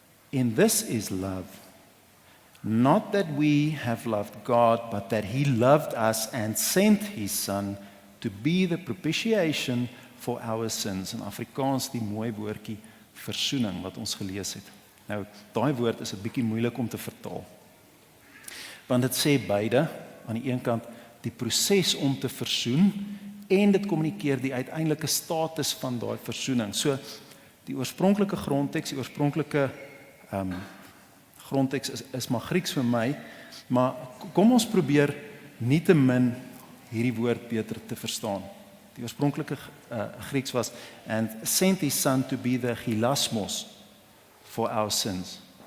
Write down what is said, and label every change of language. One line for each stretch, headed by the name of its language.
English: In this is love, not that we have loved God, but that he loved us and sent his son to be the propitiation for our sins.
Afrikaans: In Afrikaans die mooi woordjie versoening wat ons gelees het. Nou, daai woord is 'n bietjie moeilik om te vertaal. Want dit sê beide, aan die een kant die proses om te versoen en dit kommunikeer die uiteindelike status van daai versoening. So die oorspronklike grondteks, die oorspronklike grondteks is maar Grieks vir my, maar kom ons probeer nietemin hierdie woord beter te verstaan. Die oorspronklike Grieks was
English: and sent his son to be the hilasmos for our sins.